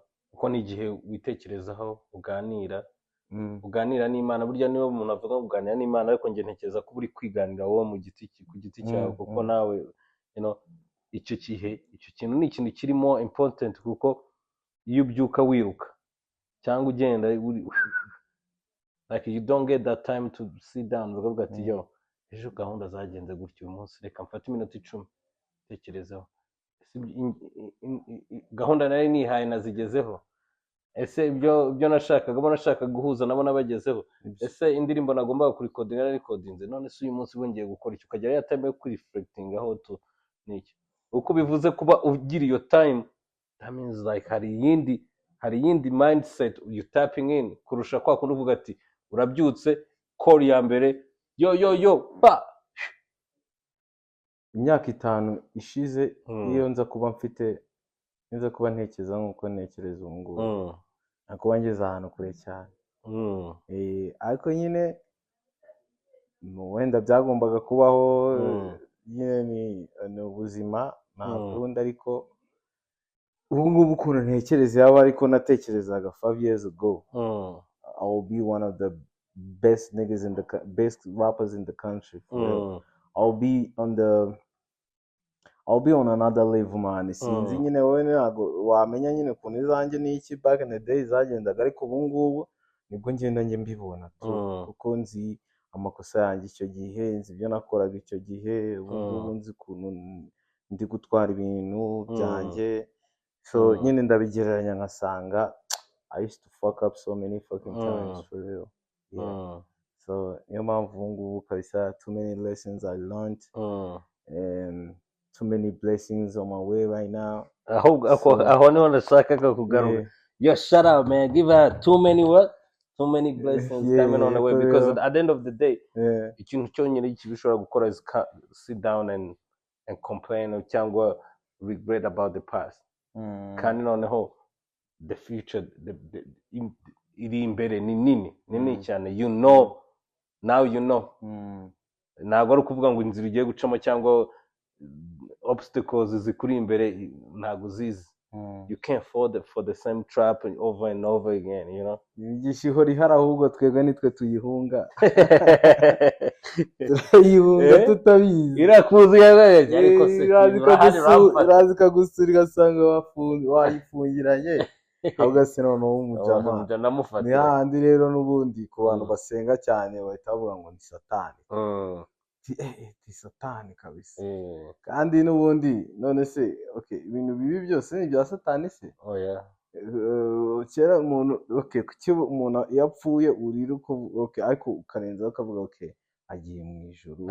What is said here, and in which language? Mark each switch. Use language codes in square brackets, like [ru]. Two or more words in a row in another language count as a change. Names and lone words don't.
[rw] kuko ni igihe witekerezaho uganira n'Imana burya niba umuntu avuga kuganira n'Imana ariko njye ntekereza ko uri kwiganira wowe ku giti cyawe kuko nawe icyo kintu ni ikintu kirimo important kuko iyo ubyuka wiruka cyangwa ugenda [en] like you don't get that time to sit down [rw] ukavuga ati yo ejo gahunda zagenze gutyo uyu munsi reka mfate iminota 10 tekerezaho gahunda nari nihaye nazigezeho ese ibyo nashakaga guhuza nabo nabagezeho ese indirimbo nagombaga kurikodinga narikodinze none se uyu munsi wongeye gukora icyo ukagera ya time yo kureflecting aho to niki uko bivuze kuba ugira iyo time [en] that means like [rw] hari yindi [en] mindset you tapping in [rw] kurusha kwa kundi uvuga ati urabyutse call ya mbere yo pa imyaka 5 ishize iyo nza kuba ntekereza nkuko ntekereza ubu ngubu nakuba ngeze ahantu kure cyane ariko nyine wenda byagombaga kubaho nyine ni ubuzima ntakunda ariko ubu ngubu ukuntu ntekereza yaba ariko natekerezaga [en] 5 years ago I will be one of the best niggas best rappers in the country I'll be on another level man [rw] sinzi nyine wowe ntago wamenya nyine ukuntu izanjye n'iki [en] back in the day [rw] zagendaga ariko ubu ngubu nibwo ngenda njye mbibona kuko nzi amakosa yanjye icyo gihe nzi ibyo nakoraga icyo gihe ubu ngubu nzi ukuntu ndi gutwara ibintu byanjye so nyine ndabigereranya nkasanga [en] I used to fuck up so many fucking times for real [rw] so niyo mpamvu ubu ngubu kabisa [en] too many lessons I learned and too many blessings on my way right now [rw] aho niho ndashaka kugaruka [en] yo shut up man give her too many blessings coming on the way because at the end of the day [rw] ikintu cyonyine kibishobora gukora [en] is sit down and complain cyangwa regret about the past [rw] kandi noneho [en] the future [rw] iri imbere ni nini cyane [en] now you know [rw] ntabwo ari ukuvuga ngo inzira ugiye gucamo cyangwa [en] obstacles [rw] zikuri imbere ntabwo uzizi [en] you can't fall for the same trap over and over again you know [rw] igishiho rihari ahubwo twebwe nitwe tuyihunga turayihunga tutabizi irakuzi yabaye ariko se irazi kagusura igasanga wayifungiranye ahubwo se noneho umujama ni handi rero n'ubundi ku bantu basenga cyane bahita bavuga ngo ni satani ni satani kabisa kandi n'ubundi none se okay ibintu bibi byose ni bya satani se kera umuntu kuki umuntu yapfuye urira uko ariko ukarenzaho ukavuga agiye mu ijuru